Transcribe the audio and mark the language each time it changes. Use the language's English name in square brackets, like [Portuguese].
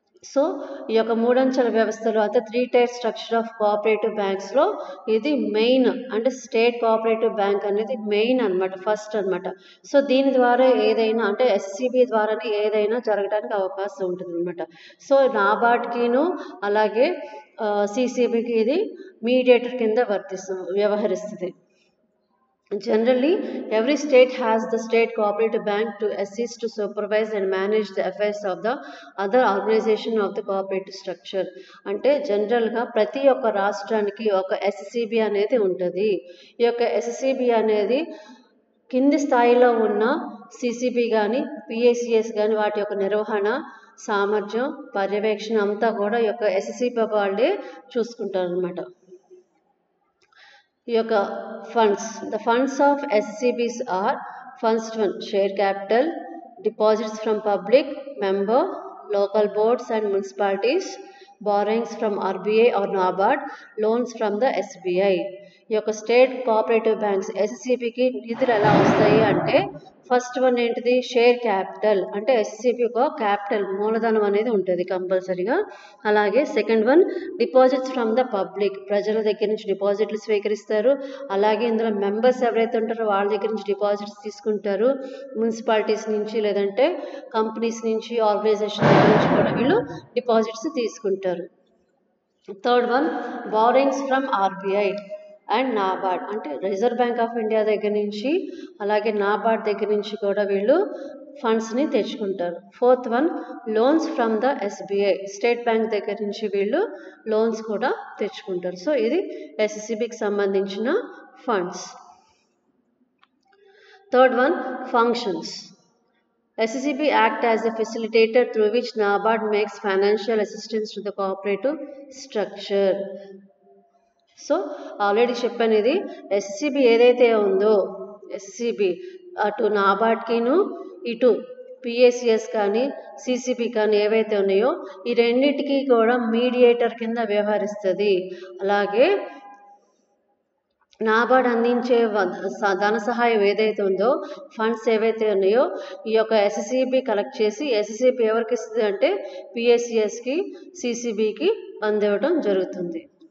[Telugu] So ఈ యొక్క మూడంచెల వ్యవస్థలో అంటే 3 టైర్ స్ట్రక్చర్ ఆఫ్ కోఆపరేటివ్ బ్యాంక్స్లో ఇది మెయిన్, అంటే స్టేట్ కోఆపరేటివ్ బ్యాంక్ అనేది మెయిన్ అనమాట, ఫస్ట్ అనమాట. సో దీని ద్వారా ఏదైనా అంటే ఎస్సిబి ద్వారానే ఏదైనా జరగడానికి అవకాశం ఉంటుంది అనమాట. సో నాబార్డ్కిను అలాగే సిసిబికి ఇది మీడియేటర్ కింద వ్యవహరిస్తుంది. [English] Generally, every state has the state cooperative bank to assist, to supervise and manage the affairs of the other organization of the cooperative structure. [Telugu] అంటే జనరల్గా ప్రతి ఒక్క రాష్ట్రానికి ఒక ఎస్సిబి అనేది ఉంటుంది. ఈ యొక్క ఎస్సిబి అనేది కింది స్థాయిలో ఉన్న సిసిబి కానీ, పిఏసిఎస్ కానీ వాటి యొక్క నిర్వహణ, సామర్థ్యం, పర్యవేక్షణ అంతా కూడా ఈ యొక్క ఎస్సిబి వాళ్ళే చూసుకుంటారు అనమాట. ఈ యొక్క [English] the funds of SCBs are first one, share capital, deposits from public, member, local boards and municipalities, borrowings from RBI or NABARD, loans from the SBI. [Telugu] ఈ యొక్క స్టేట్ కోఆపరేటివ్ బ్యాంక్స్ ఎస్సిబికి నిధులు ఎలా వస్తాయి అంటే ఫస్ట్ వన్ ఏంటిది, share capital అంటే SCB ఒక capital మూలధనం అనేది ఉంటుంది కంపల్సరీగా. అలాగే second one deposits from the public, ప్రజల దగ్గర నుంచి డిపాజిట్లు స్వీకరిస్తారు. అలాగే ఇందులో మెంబర్స్ ఎవరైతే ఉంటారో వాళ్ళ దగ్గర నుంచి డిపాజిట్స్ తీసుకుంటారు. మున్సిపాలిటీస్ నుంచి లేదంటే కంపెనీస్ నుంచి ఆర్గనైజేషన్ దగ్గర నుంచి కూడా వీళ్ళు డిపాజిట్స్ తీసుకుంటారు. Third one borrowings from RBI and NABARD అంటే రిజర్వ్ బ్యాంక్ ఆఫ్ ఇండియా దగ్గర నుంచి అలాగే నాబార్డ్ దగ్గర నుంచి కూడా వీళ్ళు ఫండ్స్ని తెచ్చుకుంటారు. Fourth one loans from the SBI, state bank దగ్గర నుంచి వీళ్ళు లోన్స్ కూడా తెచ్చుకుంటారు. సో ఇది ఎస్సిబికి సంబంధించిన funds. Third one functions. [English] SCB act as a facilitator through which NABARD makes financial assistance to the cooperative structure. [Telugu] So already చెప్పాను, ఇది SCB ఏదైతే ఉందో ఎస్సిబి అటు నాబార్డ్కిను ఇటు పిఏసిఎస్ కానీ సిసిబి కానీ ఏవైతే ఉన్నాయో ఈ రెండింటికి కూడా మీడియేటర్ కింద వ్యవహరిస్తుంది. అలాగే నాబార్డ్ అందించే ధన సహాయం ఏదైతే ఉందో ఫండ్స్ ఏవైతే ఉన్నాయో ఈ యొక్క ఎస్సిబి కలెక్ట్ చేసి ఎస్సిబి ఎవరికి ఇస్తుంది అంటే పిఏసిఎస్కి సిసిబికి అందివ్వడం జరుగుతుంది.